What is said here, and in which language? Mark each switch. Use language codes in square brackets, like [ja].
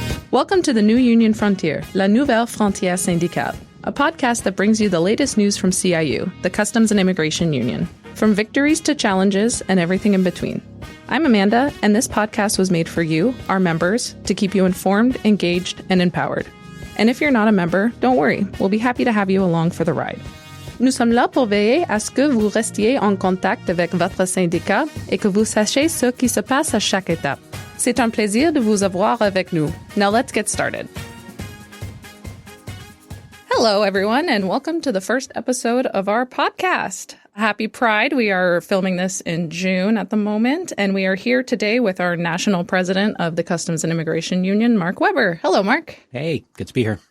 [en] Welcome to the New Union Frontier, La Nouvelle Frontière Syndicale, a podcast that brings you the latest news from CIU, the Customs and Immigration Union, from victories to challenges and everything in between. I'm Amanda, and this podcast was made for you, our members, to keep you informed, engaged, and empowered. And if you're not a member, don't worry, we'll be happy to have you along for the ride. [fr] Nous sommes là pour veiller à ce que vous restiez en contact avec votre syndicat et que vous sachiez ce qui se passe à chaque étape. C'est un plaisir de vous avoir avec nous. [en] Now let's get started. Hello, everyone, and welcome to the first episode of our podcast. Happy Pride. We are filming this in June at the moment, and we are here today with our national president of the Customs and Immigration Union, Mark Weber. Hello, Mark. Hey, good to be here.